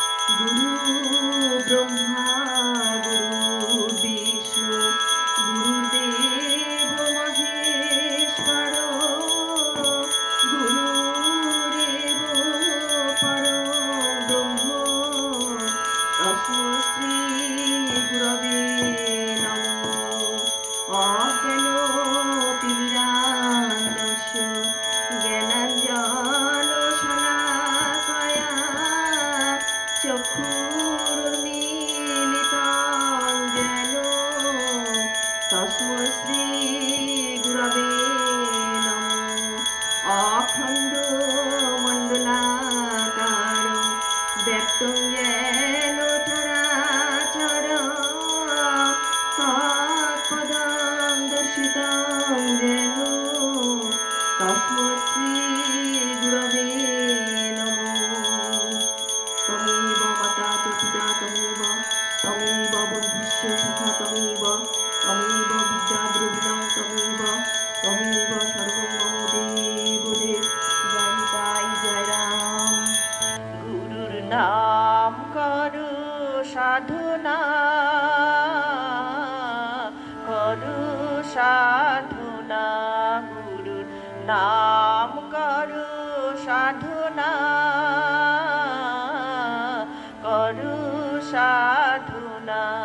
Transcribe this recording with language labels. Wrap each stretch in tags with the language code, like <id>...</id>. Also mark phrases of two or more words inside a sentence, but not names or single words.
<sa>গুরু ব্রহ্মা গুরু বিষ্ণু গুরুদেব মহেশ্বর গুরুরেব পরম ব্রহ্ম তস্मै শ্রী গুরবে নমঃ। অজ্ঞানতিমিরান্ধস্য জ্ঞানাঞ্জনশলাকয়া চক্ষুর্মিলিतं যেন তস্मै শ্রী গুরবে নমঃ। অখণ্ডমণ্ডলাকারং ব্যক্তং যেন চরাচরং তৎপদং দর্শিतं যেন তস্मै শ্রী গুরবে নমঃ। তমেব মাতা চ পিতা তমেব তমেব বন্ধুশ্চ সখা তমেব তমেব বিদ্যা দ্রবিণং তমেব তমেব সর্বং মম দেবদেব।</sa> <bn>জয় নিতাই জয় রাম। গুরুর নাম করো সাধনা করো সাধনা গুরুর নাম করো সাধনা করো সাধনা।</bn>